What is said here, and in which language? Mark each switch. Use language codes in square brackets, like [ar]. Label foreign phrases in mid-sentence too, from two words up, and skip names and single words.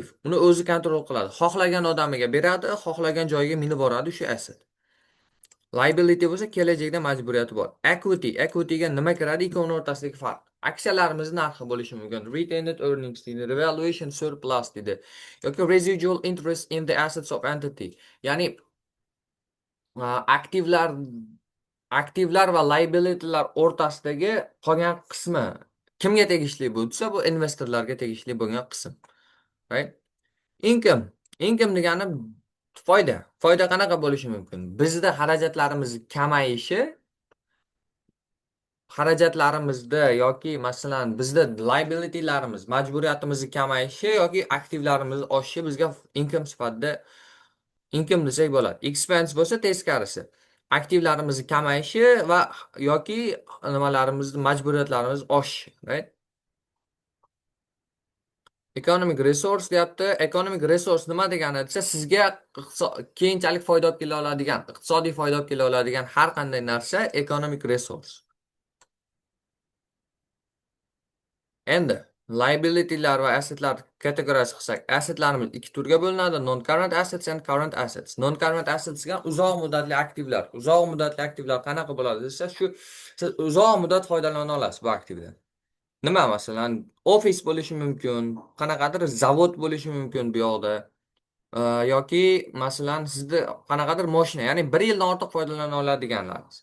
[uz] Uni o'zi kontrol qiladi. Xohlagan odamiga beradi, xohlagan joyiga minib boradi, shu asset. Liability bo'lsa kelajakda majburiyati bor. Equityga nima kiradi? Ikkovini o'rtasidagi farq. Aksiyalarimiz narxi bo'lishi mumkin. [en] Retained earnings [uz] deydi, [en] revaluation surplus [uz] deydi, yoki [en] residual interest in the assets of entity. [uz] Ya'ni aktivlar aktivlar va liabilitylar o'rtasidagi qolgan qismi kimga tegishli bu desa, bu investorlarga tegishli bo'lgan qism. Right? Income. Income degani foyda. Foyda qanaqa bo'lishi mumkin? Bizda xarajatlarimizda yoki masalan bizda liabilitylarimiz, majburiyatimizni kamayishi yoki aktivlarimiz oshishi bizga income desak bo'ladi. Expense bo'lsa teskarisi. Aktivlarimizni kamayishi va yoki majburiyatlarimiz oshishi, [en] right? Economic resource [uz] deyapti. [en] Economic resource [uz] nima degani desa, sizga keyinchalik foyda olib kela oladigan, iqtisodiy foyda olib kela oladigan har qanday narsa [en] economic resource. [uz] Endi liabilitylar va assetlar kategoriyasi qilsak, assetlarimiz ikki turga bo'linadi: [en] non current assets and current assets. Non current assets [uz] degan uzoq muddatli aktivlar. Uzoq muddatli aktivlar qanaqa bo'ladi desa, shu siz uzoq muddat foydalana olasiz bu aktivdan. Nima masalan, ofis bo'lishi mumkin, qanaqadir zavod bo'lishi mumkin bu yoqda. Yoki masalan sizda qanaqadir mashina, ya'ni 1 yildan ortiq foydalana oladiganlarimiz.